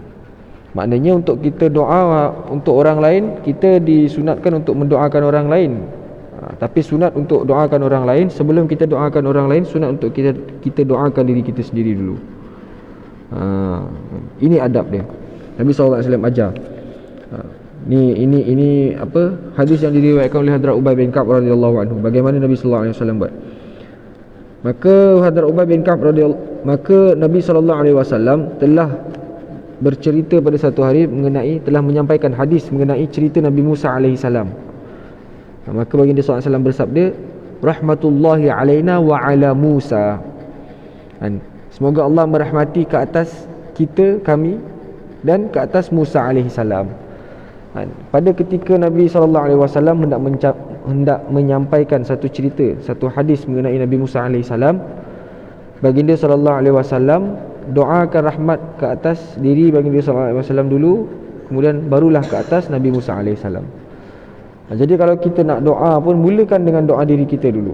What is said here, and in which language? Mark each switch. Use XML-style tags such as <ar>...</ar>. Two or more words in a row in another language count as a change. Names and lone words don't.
<ms>Maknanya untuk kita doa untuk orang lain, kita disunatkan untuk mendoakan orang lain. Tapi sunat untuk doakan orang lain, sebelum kita doakan orang lain, sunat untuk kita doakan diri kita sendiri dulu. Ini adab dia. Nabi</ms> <ar>صلى الله عليه وسلم</ar> <ms>ajar. Ini apa? Hadis yang diriwayatkan oleh Hadrat Ubay bin Ka'b</ms> <ar>رضي الله عنه.</ar> <ms>Bagaimana Nabi</ms> <ar>صلى الله عليه وسلم</ar> <ms>buat? Maka Nabi</ms> <ar>صلى الله عليه وسلم</ar> <ms>telah bercerita pada satu hari telah menyampaikan hadis mengenai cerita Nabi Musa</ms> <ar>عليه السلام.</ar> <ms>Maka baginda</ms> <ar>صلى الله عليه وسلم</ar> <ms>bersabda,</ms> <ar>رحمة الله علينا وعلى موسى.</ar> <ms>Semoga Allah merahmati ke atas kami dan ke atas Musa</ms> <ar>عليه السلام.</ar> <ms>Pada ketika Nabi</ms> <ar>صلى الله عليه وسلم</ar> <ms>hendak menyampaikan satu cerita, satu hadis mengenai Nabi Musa</ms> <ar>عليه السلام,</ar> <ms>baginda</ms> <ar>صلى الله عليه وسلم</ar> <ms>doakan rahmat ke atas diri baginda</ms> <ar>صلى الله عليه وسلم</ar> <ms>dulu, kemudian barulah ke atas Nabi Musa</ms> <ar>عليه السلام.</ar> <ms>Jadi kalau kita nak doa pun, mulakan dengan doa diri kita dulu.</ms>